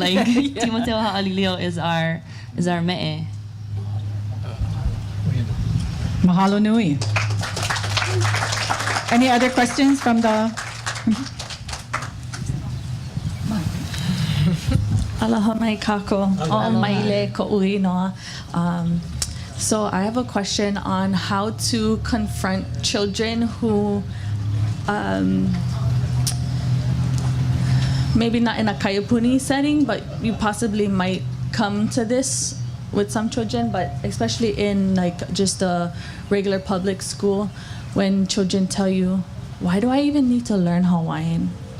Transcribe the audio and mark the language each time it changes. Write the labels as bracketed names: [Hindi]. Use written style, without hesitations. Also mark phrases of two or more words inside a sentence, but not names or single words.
[English] Like, yeah. Timoteo Ha'alilio is our me'e. [Hawaiian] Mahalo nui. [English] Any other questions from the... [Hawaiian] Aloha mai kako, o maile ko'ui noa. [English] So I have a question on how to confront children who maybe not in a kaiapuni setting, but you possibly might come to this with some children, but especially in like just a regular public school, when children tell you, why do I even need to learn Hawaiian?